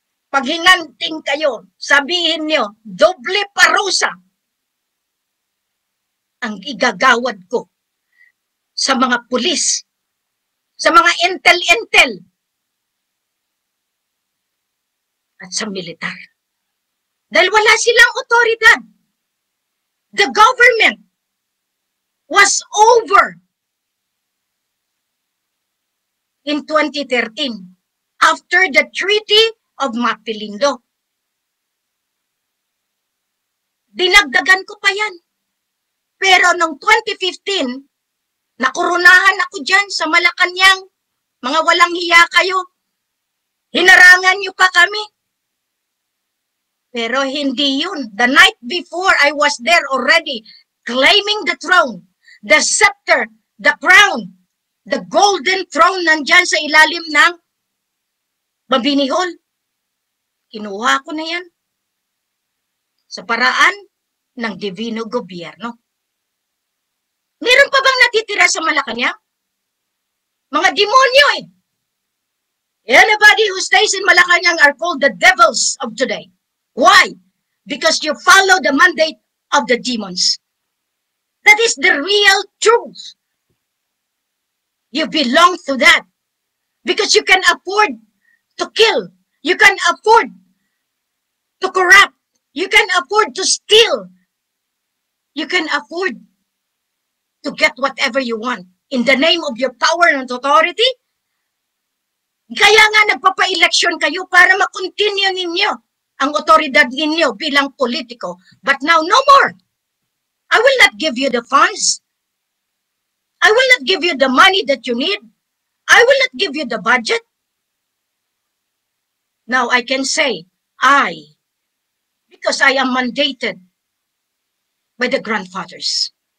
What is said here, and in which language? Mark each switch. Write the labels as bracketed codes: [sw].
[tl] Pag hinanting kayo, sabihin nyo, doble parusa ang igagawad ko sa mga pulis, sa mga intel-intel, at sa militar. Dahil wala silang otoridad. [en] The government was over in 2013 after the Treaty of Mapilindo. [tl] Dinagdagan ko pa yan. Pero noong 2015, nakurunahan ako dyan sa Malacanang. Mga walang hiya kayo. Hinarangan niyo pa kami. Pero hindi yun. [en] The night before, I was there already claiming the throne, the scepter, the crown, the golden throne [tl] nandyan sa ilalim ng Mabinihon. Kinuha ko na yan sa paraan ng divino gobyerno. Meron pa bang natitira sa Malacanang? Mga demonyo eh. [en] Anybody who stays in Malacanang are called the devils of today. Why? Because you follow the mandate of the demons. That is the real truth. You belong to that. Because you can afford to kill. You can afford to corrupt. You can afford to steal. You can afford to get whatever you want in the name of your power and authority. [tl] Kaya nga nagpapa-eleksyon kayo para makontinue ninyo ang otoridad ninyo bilang politiko. [en] But now, no more. I will not give you the funds. I will not give you the money that you need. I will not give you the budget. Now I can say, because I am mandated by the grandfathers.